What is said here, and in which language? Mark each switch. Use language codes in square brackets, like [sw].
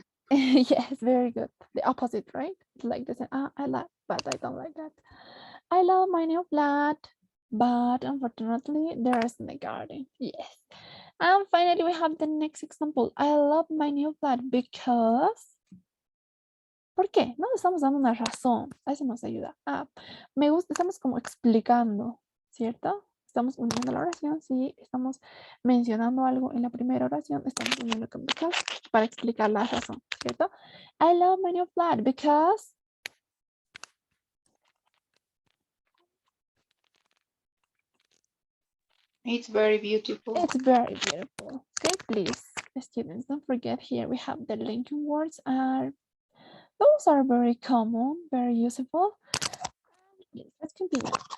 [en] yes, very good. The opposite, right? Like this, I like, but I don't like that. I love my new flat, but unfortunately, there isn't a garden. Yes. And finally, we have the next example. I love my new flat because. [es] ¿Por qué? No estamos dando una razón. A eso nos ayuda. Me gusta, estamos como explicando, ¿cierto? Estamos uniendo la oración. Si estamos mencionando algo en la primera oración, estamos uniendo con because para explicar la razón, ¿cierto? [en] I love my new flat because. It's very beautiful. It's very beautiful. Okay, please, students, don't forget here we have the linking words. Those are very common, very useful. Let's continue.